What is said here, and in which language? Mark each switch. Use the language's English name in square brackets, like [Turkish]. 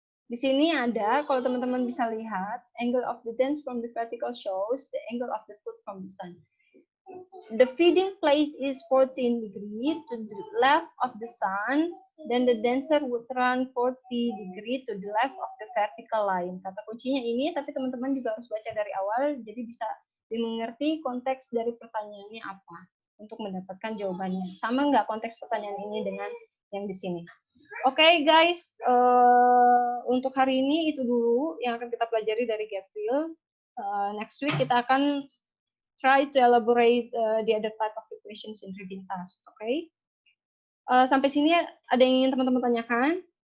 [Indonesian] Di sini ada, kalau teman-teman bisa lihat, [English] angle of the dance from the vertical shows the angle of the food from the sun. The feeding place is 14 degrees to the left of the sun, then the dancer would run 40 degrees to the left of the vertical line. [Indonesian] Kata kuncinya ini, tapi teman-teman juga harus baca dari awal, jadi bisa dimengerti konteks dari pertanyaannya apa untuk mendapatkan jawabannya. Sama nggak konteks pertanyaan ini dengan yang di sini? Oke, guys, untuk hari ini itu dulu yang akan kita pelajari dari Gapville. [English] Next week [Indonesian] kita akan [English] try to elaborate the other type of equations in reading task. Oke? [Indonesian] Sampai sini ada yang ingin teman-teman tanyakan?